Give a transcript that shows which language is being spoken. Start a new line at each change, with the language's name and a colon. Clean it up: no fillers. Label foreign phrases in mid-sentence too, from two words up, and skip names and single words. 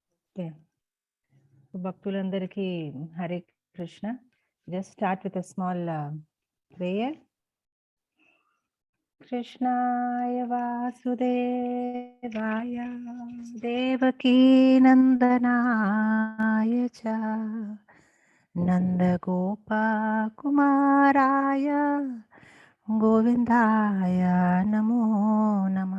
Telugu: ఓకే. భక్తులందరికీ హరే కృష్ణ.
English: Just start with a small prayer.
Sanskrit: కృష్ణాయ వాసుదేవాయ దేవకీ నందనాయ చ నందగోపకుమారాయ గోవిందాయ నమో నమః.